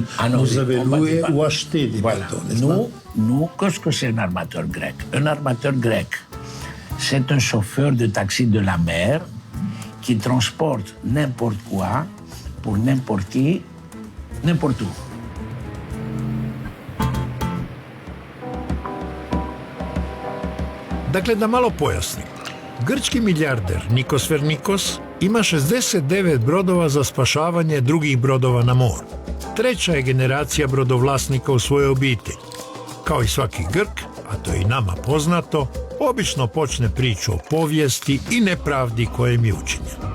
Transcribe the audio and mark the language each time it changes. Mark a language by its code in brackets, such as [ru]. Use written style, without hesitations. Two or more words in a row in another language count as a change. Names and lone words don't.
[fr] Ah non, vous avez loué pas. ou acheté des bateaux, n'est-ce pas? Nous, qu'est-ce que c'est un armateur grec? Un armateur grec, c'est un chauffeur de taxi de la mer qui transporte n'importe quoi pour n'importe qui, n'importe où. [hr] Dakle, da malo pojasnim. Grčki milijarder Nikos Vernikos ima 69 brodova za spašavanje drugih brodova na moru. 3. je generacija brodovlasnika u svojoj obitelji. Kao i svaki Grk, a to je i nama poznato, obično počne priču o povijesti i nepravdi koja im je učinjena.